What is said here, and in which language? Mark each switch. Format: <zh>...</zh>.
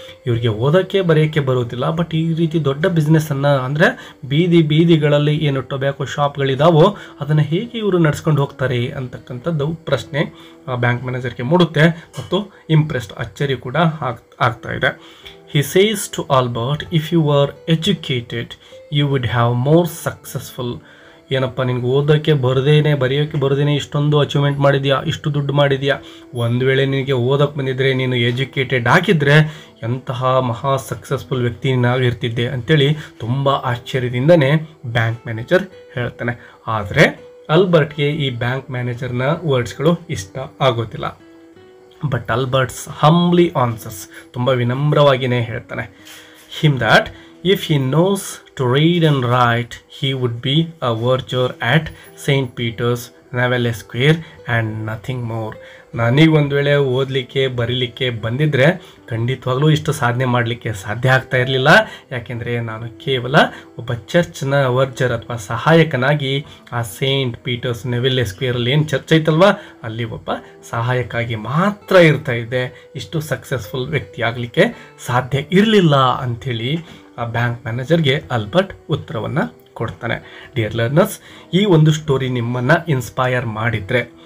<kn>ಇವ್ರಿಗೆ ಓದೋಕ್ಕೆ ಬರೆಯೋಕ್ಕೆ ಬರೋದಿಲ್ಲ, ಬಟ್ ಈ ರೀತಿ ದೊಡ್ಡ ಬಿಸ್ನೆಸ್ಸನ್ನು ಅಂದರೆ ಬೀದಿಗಳಲ್ಲಿ ಏನು ಟೊಬ್ಯಾಕೋ ಶಾಪ್ಗಳಿದಾವೋ ಅದನ್ನು ಹೇಗೆ ಇವರು ನಡ್ಸ್ಕೊಂಡು ಹೋಗ್ತಾರೆ ಅಂತಕ್ಕಂಥದ್ದು ಪ್ರಶ್ನೆ ಬ್ಯಾಂಕ್ ಮ್ಯಾನೇಜರ್ಗೆ ಮೂಡುತ್ತೆ ಮತ್ತು ಇಂಪ್ರೆಸ್ಡ್ ಅಚ್ಚರಿ ಕೂಡ ಆಗ್ತಾ ಇದೆ.</kn> <en>He says to Albert, if you were educated, you would have more successful.</en> <kn>ಏನಪ್ಪ, ನಿನಗೆ ಓದೋಕ್ಕೆ ಬರೆಯೋಕ್ಕೆ ಬರ್ದೇನೆ ಇಷ್ಟೊಂದು ಅಚೀವ್ಮೆಂಟ್ ಮಾಡಿದ್ಯಾ, ಇಷ್ಟು ದುಡ್ಡು ಮಾಡಿದ್ಯಾ, ಒಂದು ವೇಳೆ ನಿನಗೆ ಓದೋಕ್ಕೆ ಬಂದಿದ್ದರೆ, ನೀನು ಎಜುಕೇಟೆಡ್ ಆಗಿದ್ದರೆ ಎಂತಹ ಮಹಾ ಸಕ್ಸಸ್ಫುಲ್ ವ್ಯಕ್ತಿ ನಾವಿರ್ತಿದ್ದೆ ಅಂತೇಳಿ ತುಂಬ ಆಶ್ಚರ್ಯದಿಂದನೇ ಬ್ಯಾಂಕ್ ಮ್ಯಾನೇಜರ್ ಹೇಳ್ತಾನೆ. ಆದರೆ ಆಲ್ಬರ್ಟ್ಗೆ ಈ ಬ್ಯಾಂಕ್ ಮ್ಯಾನೇಜರ್ನ ವರ್ಡ್ಸ್ಗಳು ಇಷ್ಟ ಆಗೋದಿಲ್ಲ.</kn> <en>but Albert's humbly answers,</en> <kn>ತುಂಬ ವಿನಮ್ರವಾಗಿಯೇ ಹೇಳ್ತಾನೆ,</kn> <en>Him that if he knows to read and write, he would be a verger at St. Peter's, Navalle Square and nothing more.</en> <kn>ನನಗೆ ಒಂದು ವೇಳೆ ಓದಲಿಕ್ಕೆ ಬರೀಲಿಕ್ಕೆ ಬಂದಿದ್ದರೆ ಖಂಡಿತವಾಗ್ಲೂ ಇಷ್ಟು ಸಾಧನೆ ಮಾಡಲಿಕ್ಕೆ ಸಾಧ್ಯ ಆಗ್ತಾ ಇರಲಿಲ್ಲ, ಯಾಕೆಂದರೆ ನಾನು ಕೇವಲ ಒಬ್ಬ ಚರ್ಚ್ನ ವರ್ಜರ್ ಅಥವಾ ಸಹಾಯಕನಾಗಿ ಆ ಸೇಂಟ್ ಪೀಟರ್ಸ್ ನೆವಿಲ್ಲೆ ಸ್ಕ್ವೇರಲ್ಲಿ ಏನು ಚರ್ಚ್ ಐತಲ್ವ ಅಲ್ಲಿ ಒಬ್ಬ ಸಹಾಯಕಾಗಿ ಮಾತ್ರ ಇರ್ತಾ ಇದ್ದೆ, ಇಷ್ಟು ಸಕ್ಸಸ್ಫುಲ್ ವ್ಯಕ್ತಿ ಆಗಲಿಕ್ಕೆ ಸಾಧ್ಯ ಇರಲಿಲ್ಲ ಅಂಥೇಳಿ ಆ ಬ್ಯಾಂಕ್ ಮ್ಯಾನೇಜರ್ಗೆ ಆಲ್ಬರ್ಟ್ ಉತ್ತರವನ್ನು ಕೊಡ್ತಾನೆ. ಡಿಯರ್ ಲರ್ನರ್ಸ್, ಈ ಒಂದು ಸ್ಟೋರಿ ನಿಮ್ಮನ್ನು ಇನ್ಸ್ಪೈರ್ ಮಾಡಿದರೆ</kn>